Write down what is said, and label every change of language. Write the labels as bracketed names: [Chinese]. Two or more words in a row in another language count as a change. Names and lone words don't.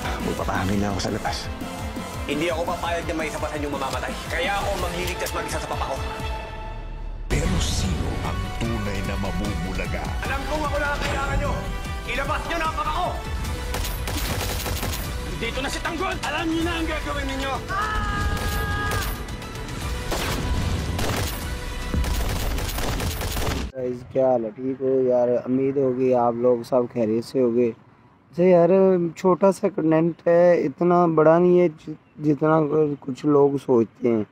[Filipino] Magpapahamin na ako sa labas. Hindi ako papayag na may isapasan yung mamamatay. Kaya ako magliligtas mag-isa sa papa ko. Pero sino ang tunay na mamumulaga? Alam kong ako na ang kailangan nyo. Ilabas nyo na ang papa ko! Dito na si Tanggol! Alam niyo na ang gagawin ninyo! [Hindi] गाइस क्या हाल है? ठीक हो यार? उम्मीद होगी आप लोग सब खैरियत से होगे। जैसे यार छोटा सा कंटेंट है, इतना बड़ा नहीं है जितना कुछ लोग सोचते हैं।